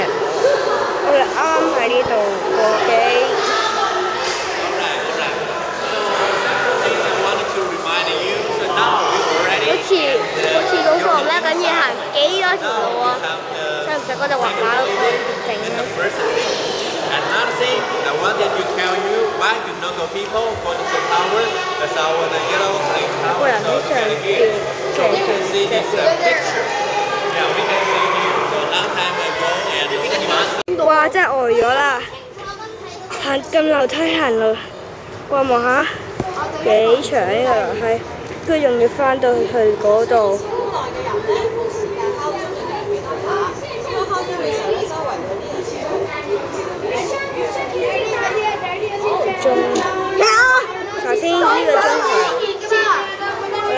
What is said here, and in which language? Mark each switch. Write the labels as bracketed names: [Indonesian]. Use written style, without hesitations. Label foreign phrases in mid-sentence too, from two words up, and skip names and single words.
[Cantonese] 我哋啱啱喺呢度過機。好似嗰個咩咁要行幾多條路啊？使唔使嗰隻滑板整啊？ [English] Another thing, I wanted to tell you why do local people go to the tower. That's our the yellow flame tower. So together here, so we can see this picture. Yeah, we can see here. So long time ago, and we must. [Cantonese] 哇！真係呆咗啦！行咁樓梯行路，哇望下幾長呢個樓梯，跟住仲要翻到去嗰度。鐘，頭先呢個鐘係，